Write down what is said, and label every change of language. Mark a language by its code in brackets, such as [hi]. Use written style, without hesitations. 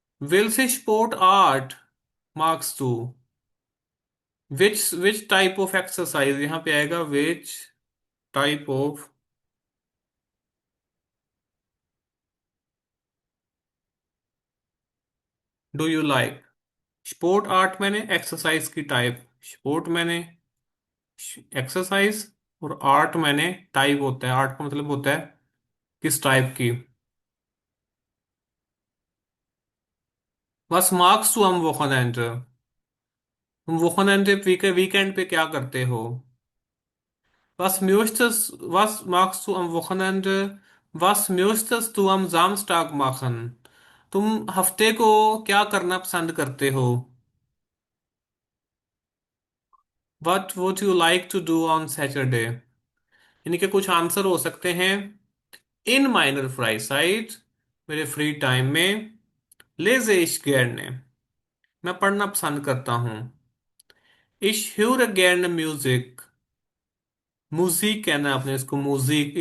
[en] will say sport art marks two, which type of exercise [hi] यहाँ पे आएगा, [en] Which type of do you like. [hi] Sport art मैंने exercise की type, sport मैंने exercise, और art मैंने टाइप होता है, आर्ट का मतलब होता है किस टाइप की। [de] Was magst du am Wochenende? [hi] तुम वोकेंड वीकेंड पे क्या करते हो? [de] Was magst du am Wochenende? Was möchtest du am Samstag machen? [hi] तुम हफ्ते को क्या करना पसंद करते हो? [en] What would you like to do on Saturday? [hi] यानी कि कुछ आंसर हो सकते हैं। इन माइनर फ्राइसाइड, मेरे फ्री टाइम में। लेजे इश gerne, मैं पढ़ना पसंद करता हूँ। [de] Ich höre gerne Musik, [hi] music कहना है आपने इसको, म्यूजिक।